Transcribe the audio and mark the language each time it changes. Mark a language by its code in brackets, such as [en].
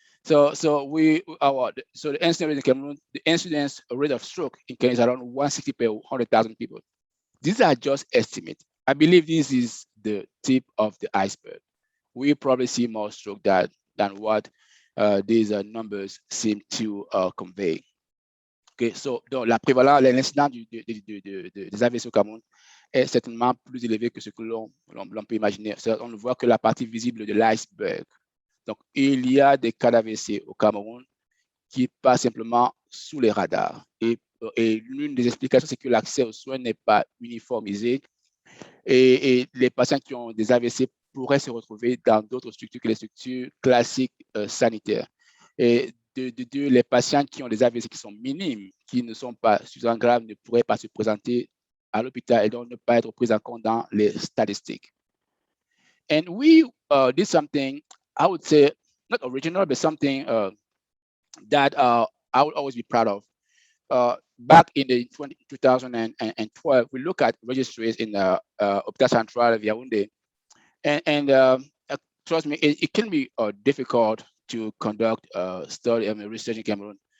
[en] So the incidence rate in Cameroon, the incidence rate of stroke in Kenya is around 160 per 100,000 people. These are just estimates. I believe this is the tip of the iceberg. We probably see more stroke than what these numbers seem to convey. Okay, so [fr] la prévalence, l'incidence des AVC au Cameroun est certainement plus élevée que ce que l'on peut imaginer. On ne voit que la partie visible de l'iceberg. Donc, il y a des cas d'AVC au Cameroun qui passent simplement sous les radars. Et l'une des explications, c'est que l'accès aux soins n'est pas uniformisé. Et les patients qui ont des AVC pourraient se retrouver dans d'autres structures que les structures classiques sanitaires. Et les patients qui ont des AVC qui sont minimes, qui ne sont pas suffisamment graves, ne pourraient pas se présenter à l'hôpital et donc ne pas être pris en compte dans les statistiques. [en] And we did something, I would say, not original, but something that I would always be proud of. Back in the 2012, we look at registries in Hôpital Central Yaoundé, and trust me, it can be difficult to conduct study and research in Cameroon.